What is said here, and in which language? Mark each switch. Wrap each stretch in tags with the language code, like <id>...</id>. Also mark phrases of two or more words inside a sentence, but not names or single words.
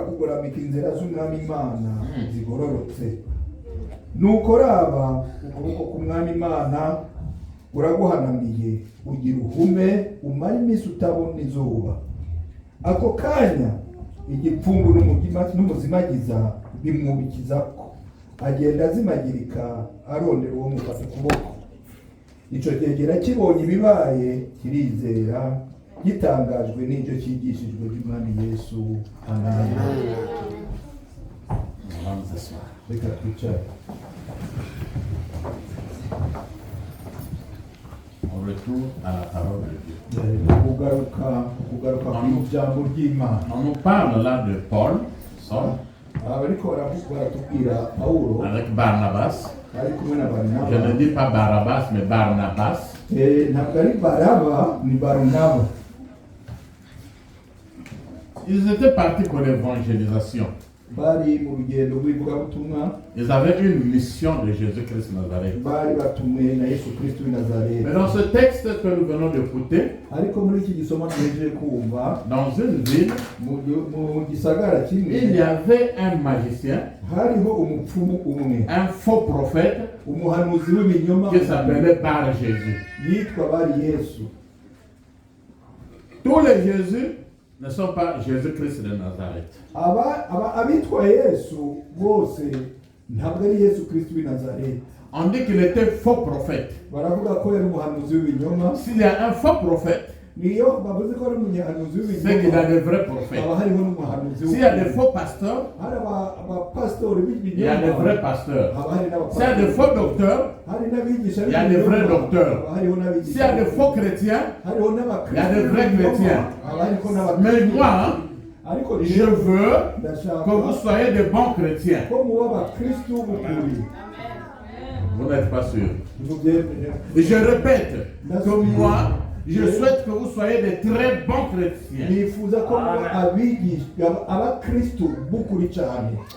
<rw>kugoramika inzira z'umwami Imana zigororotse nuko raba ukuboko k'umwami Imana uraguhanamiye ugira uhume umara iminsi utabona izuba ako kanya igipfungu n'umuzimagiza bimwubikizako agenda azimagirika arondera uwo mufata ukuboko ico cyegera kibonye ibibaye kirizera gitangajwe n'icyo cyigishijwe by'umwami Yesu. Amen. Reka twicare.</rw> <fr>On retourne à la parole de Dieu.</fr> <rw>Kugaruka ku ijambo ry'Imana.</rw> <fr>On nous parle là de Paul, Saul,</fr> <rw>Abariko baratubwira Paulo</rw> <fr>avec Barnabas.</fr> <rw>ari kumwe na Barnaba.</rw> <fr>Je ne dis pas Barabbas, mais Barnabas.</fr> <rw>Ntabwo ari Baraba ni Barnaba.</rw> <fr>Ils étaient partis pour l'évangélisation.</fr> <rw>Bari mu rugendo rw'ivugabutumwa.</rw> <fr>Ils avaient une mission de Jésus-Christ Nazareth.</fr> <rw>Bari batumwe na Yesu Kristo w'i Nazareth.</rw> <fr>Mais dans ce texte que nous venons d'écouter,</fr> <rw>Ariko muri iki gisoma tugejeje kumva</rw> <fr>dans une ville,</fr> <rw>mu gisagara kimwe</rw> <fr>il y avait un magicien,</fr> <rw>hariho umupfumu umwe,</rw> <fr>un faux prophète</fr> <rw>umuhanuzi w'ibinyoma</rw> <fr>qui s'appelait Bar Jésus.</fr> <rw>yitwa Bari Yesu.</rw> <fr>Tous les Jésus ne sont pas Jésus-Christ de Nazareth.</fr> <rw>Abitwa Yesu bose ntabwo ari Yesu Kristo w'i Nazareth.</rw> <fr>On dit qu'il était faux prophète.</fr> <rw>Baravuga ko yari umuhanuzi w'ibinyoma.</rw> <fr>S'il y a un faux prophète,</fr> <rw>Niyo bavuze ko ari umuhanuzi</rw> <fr>c'est qu'il y</fr> <rw>w'ibinyoma.</rw> <fr>a des vrais prophètes.</fr> <rw>Haba hariho n'umuhanuzi</rw> <fr>S'il y a des faux pasteurs,</fr> <rw>hari abapasitori</rw> <fr>il y a des</fr> <rw>b'ibinyoma.</rw> <fr>vrais pasteurs.</fr> <rw>Haba hari</rw> <fr>S'il y a des faux docteurs,</fr> <rw>hari n'abigisha</rw> <fr>il y a des vrais docteurs.</fr> <rw>Haba hariho n'abigisha.</rw> <fr>s'il y a des faux chrétiens,</fr> <rw>hariho</rw> <fr>il y a</fr> <rw>n'abakristo</rw> <fr>des vrais</fr> <rw>b'ibinyoma.</rw> <fr>chrétiens.</fr> <rw>Haba hariko n'abakristo.</rw> <fr>Mais moi,</fr> <rw>Ariko</rw> <fr>je veux</fr> <rw>ndashaka</rw> <fr>que vous soyez des bons chrétiens.</fr> <rw>ko muba abakristo b'ukuri.</rw> <fr>Vous n'êtes pas sûr.</fr> <rw>Mubyemere.</rw> <fr>Et je répète que moi, je souhaite que vous soyez des très bons chrétiens.</fr> <rw>nifuza ko muba abigisha abakristo b'ukuri cyane.</rw>